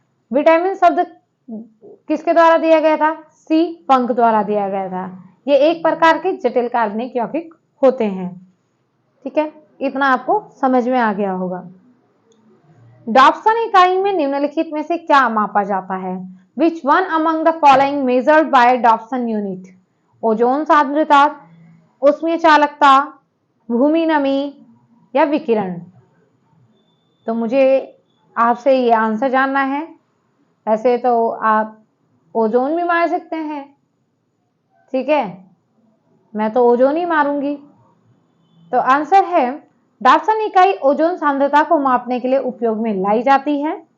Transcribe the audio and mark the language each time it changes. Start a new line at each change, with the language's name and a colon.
Hindi: Vitamin शब्द किसके द्वारा दिया गया था? सी पंख द्वारा दिया गया था। ये एक प्रकार के जटिल कार्बनिक यौगिक होते हैं। ठीक है, इतना आपको समझ में आ गया होगा। डॉप्सन इकाई में निम्नलिखित में से क्या मापा जाता है?
English: Which one among the following measured by Dobson unit?
Hindi: Ozone सांद्रता, उष्मीय चालकता, भूमि नमी या विकिरण। तो मुझे आपसे ये आंसर जानना है। ऐसे तो आप ओजोन भी मार सकते हैं। ठीक है, मैं तो ओजोन ही मारूंगी। तो आंसर है, डॉप्सन इकाई ओजोन सांद्रता को मापने के लिए उपयोग में लाई जाती है।